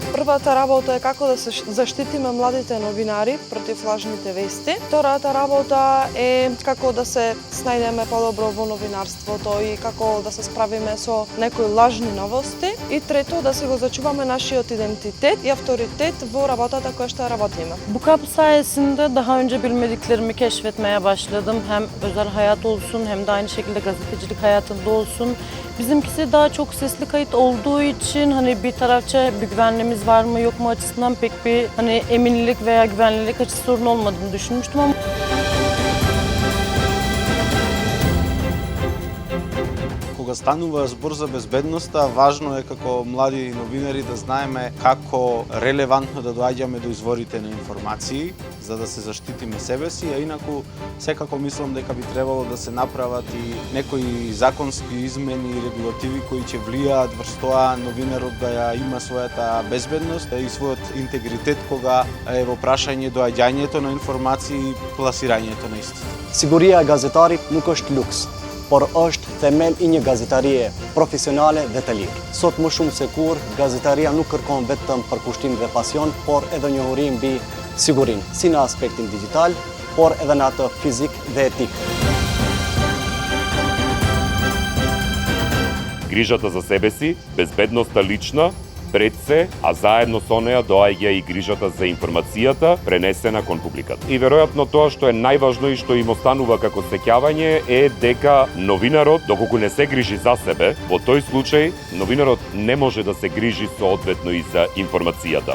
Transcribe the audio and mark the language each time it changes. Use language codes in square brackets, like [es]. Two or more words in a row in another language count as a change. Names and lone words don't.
[mk] Првата работа е како да се заштитиме младите новинари против лажните вести. Втората работа е како да се снајдеме подобро во новинарството и како да се справиме со некои лажни новости. И трето, да се го зачуваме нашиот идентитет и авторитет во работата која што работиме. [tr] Bu kapı sayesinde daha önce bilmediklerimi keşfetmeye başladım. Hem özel hayat olsun hem de aynı şekilde gazetecilik hayatında olsun. Bizimkisi daha çok sesli kayıt olduğu için hani bir tarafça bir güvenliğimiz var mı yok mu açısından pek bir hani eminlik veya güvenlilik açısı sorun olmadığını düşünmüştüm ama [mk] Кога станува збор за безбедноста, важно е како млади новинари да знаеме како релевантно да доаѓаме до изворите на информации, за да се заштитиме себе си, а инаку секако мислам дека би требало да се направат и некои законски измени и регулативи кои ќе влијаат врз тоа новинарот да ја има својата безбедност и својот интегритет кога е во прашање доаѓањето на информации и пласирањето на истите. [sq] Siguria e gazetarit nuk është luks, por është themel i një gazetarie profesionale dhe të lirë. Sot më shumë se kur, gazetaria nuk kërkon vetëm përkushtim dhe pasion, por edhe njohuri mbi sigurinë, si në aspektin digital, por edhe në atë fizik dhe etik. [mk] Грижата за себе си, безбедноста лична, пред се, а заедно со неа доаѓа и грижата за информацијата пренесена кон публиката. И веројатно тоа што е најважно и што им останува како сеќавање е дека новинарот, доколку не се грижи за себе, во тој случај новинарот не може да се грижи соодветно и за информацијата.